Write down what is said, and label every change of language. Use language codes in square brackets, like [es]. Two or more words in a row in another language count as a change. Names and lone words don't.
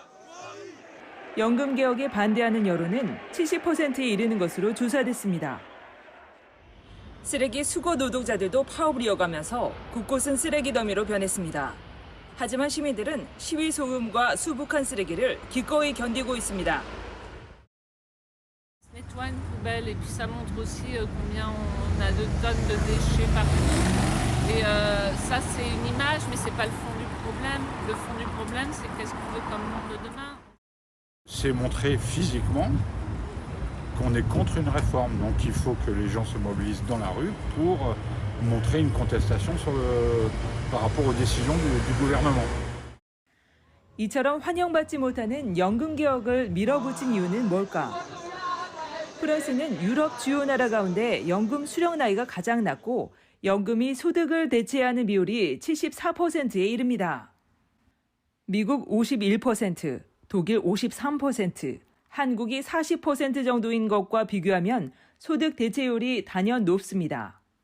[ko] 연금개혁에 반대하는 여론은 70%에 이르는 것으로 조사됐습니다. 쓰레기 수거 노동자들도 파업을 이어가면서 곳곳은 쓰레기 더미로 변했습니다. 하지만 시민들은 시위 소음과 수북한 쓰레기를 기꺼이 견디고 있습니다. [fr] On nettoie une poubelle et puis ça montre aussi combien on a de tonnes de déchets partout. Et ça c'est une image mais c'est pas le fond du problème. Le fond du problème c'est qu'est-ce qu'on veut comme monde de demain. C'est montrer physiquement qu'on est contre une réforme. Donc il faut que les gens se mobilisent dans la rue pour montrer une contestation par rapport aux décisions du gouvernement. [ko] 이처럼 환영받지 못하는 연금 개혁을 밀어붙인 이유는 뭘까? 프랑스는 유럽 주요 나라 가운데 연금 수령 나이가 가장 낮고 연금이 소득을 대체하는 비율이 74%에 이릅니다. 미국 51%, 독일 53%, 한국이 40% 정도인 것과 비교하면 소득 대체율이 단연 높습니다.